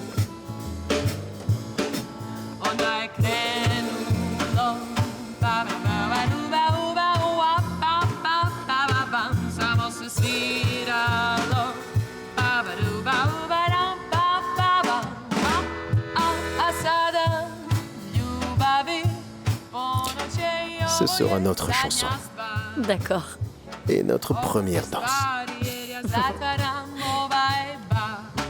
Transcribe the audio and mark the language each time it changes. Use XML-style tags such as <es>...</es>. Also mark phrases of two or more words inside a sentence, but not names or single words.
<hr>Onda je krenulo, pa me samo se sviralo, a sada ljubavi ponoće.</hr> <fr>Ce sera notre chanson. D'accord. Et notre première danse.</fr> <hr>Zatvaram ovaj bar.</hr>